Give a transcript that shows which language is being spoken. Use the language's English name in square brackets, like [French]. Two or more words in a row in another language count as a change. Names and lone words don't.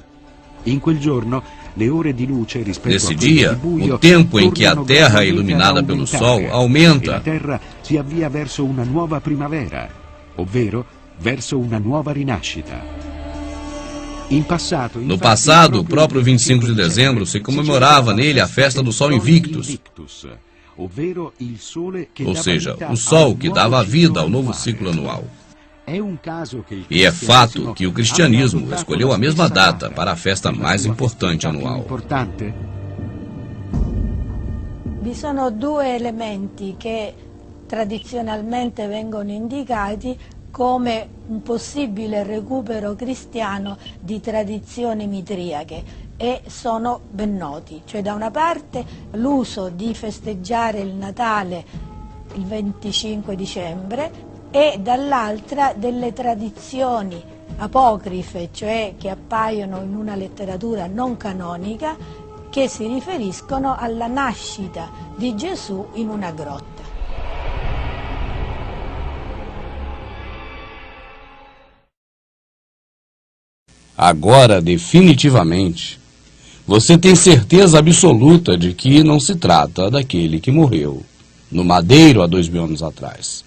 [Portuguese] Nesse dia, o tempo em que a Terra é iluminada pelo Sol aumenta, no passado, o próprio 25 de dezembro se comemorava nele a festa do Sol Invictus, ou seja, o Sol que dava a vida ao novo ciclo anual. E é fato que o cristianismo escolheu a mesma data para a festa mais importante anual. [Italian] Vi sono due elementi che tradizionalmente vengono indicati come un possibile recupero cristiano di tradizioni mitriache e sono ben noti, cioè da una parte l'uso di festeggiare il Natale il 25 dicembre, e dall'altra delle tradizioni apocrife, cioè che appaiono in una letteratura non canonica, che si riferiscono alla nascita di Gesù in una grotta. [Portuguese] Agora, definitivamente, você tem certeza absoluta de que não se trata daquele que morreu no madeiro há 2000 anos atrás.